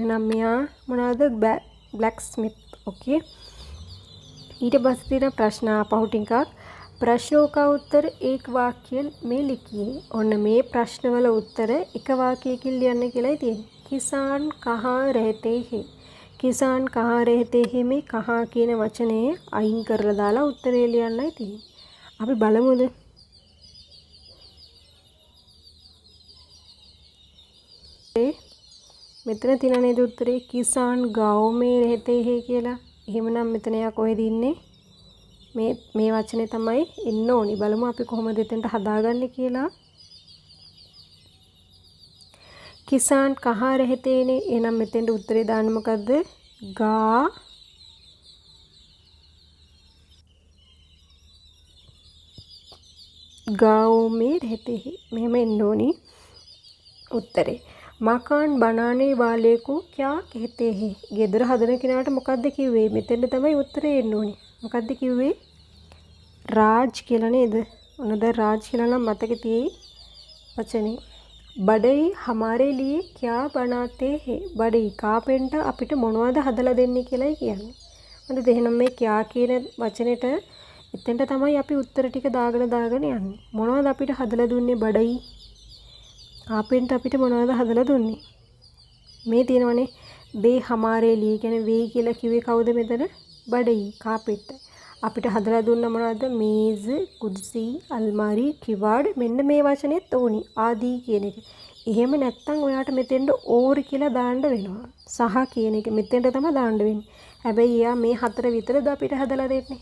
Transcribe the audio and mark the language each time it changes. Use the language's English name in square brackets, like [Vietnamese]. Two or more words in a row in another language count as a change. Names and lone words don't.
[Sinhala] නම් මෙයා මොනවාද? [English] black smith. okay. [Sinhala] ඊට පස්සේ තියෙන ප්‍රශ්න ආපහු ටිකක්. [Hindi] प्रश्नों का उत्तर एक वाक्य में लिखिए. [Sinhala] ඔන්න මේ ප්‍රශ්නවල උත්තර එක වාක්‍යයකින් ලියන්න කියලායි තියෙන්නේ. [Hindi] किसान कहाँ रहते हैं. किसान कहाँ रहते हैं [Sinhala] මේ कहाँ කියන වචනේ අයින් කරලා දාලා උත්තරේ ලියන්නයි තියෙන්නේ. අපි බලමුද? මෙතන තියෙන නේද උත්තරේ? [Hindi] किसान गाँव में रहते हैं [Sinhala] කියලා. එහෙමනම් මෙතන යා කොහෙද ඉන්නේ? මේ වචනේ තමයි එන්න ඕනි. බලමු අපි කොහොමද එතනට හදාගන්නේ කියලා. [Hindi] किसान कहाँ रहते हैं නේ. [Sinhala] එහෙනම් මෙතෙන්ට උත්තරේ දාන්න මොකද්ද? [Hindi] गाँव में रहते हैं. [Sinhala] මෙහෙම එන්න ඕනි උත්තරේ. [Hindi] मकान बनाने वाले को क्या कहते हैं. [Sinhala] ගෙදර හදන කෙනාට මොකද්ද කිව්වේ? මෙතෙන්ට තමයි උත්තරේ එන්න ඕනි. මොකද්ද කිව්වේ? राज කියලා නේද? ඔන්න දැන් राज කියලා නම් මතකේ තියෙයි වචනේ. [Hindi] बढ़ई हमारे लिए क्या बनाते हैं. [Sinhala] बढ़ई කාපෙන්ටර් අපිට මොනවද හදලා දෙන්නේ කියලායි කියන්නේ. හරිද? එහෙනම් මේ क्या කියන වචනෙට එතෙන්ට තමයි අපි උත්තර ටික දාගෙන යන්නේ. මොනවද අපිට හදලා දුන්නේ बढ़ई? කාපෙන්ටර් අපිට මොනවද හදලා දුන්නේ? මේ තියෙනවනේ [Hindi] बे हमारे लिए [Sinhala] කියන්නේ වේ කියලා කිව්වේ කවුද මෙතන? बढ़ई කාපෙන්ටර්. අපිට හදලා දුන්න මොනවද? [Hindi] मेज़, कुर्सी, अलमारी, किवाड़. [Sinhala] මෙන්න මේ වචනේත් ඕනි. ආදී කියන එක. එහෙම නැත්නම් ඔයාට මෙතෙන්ට ඕර් කියලා දාන්න වෙනවා. සහ කියන එක මෙතෙන්ට තමයි දාන්න වෙන්නේ. හැබැයි එයා මේ හතර විතරද අපිට හදලා දෙන්නේ?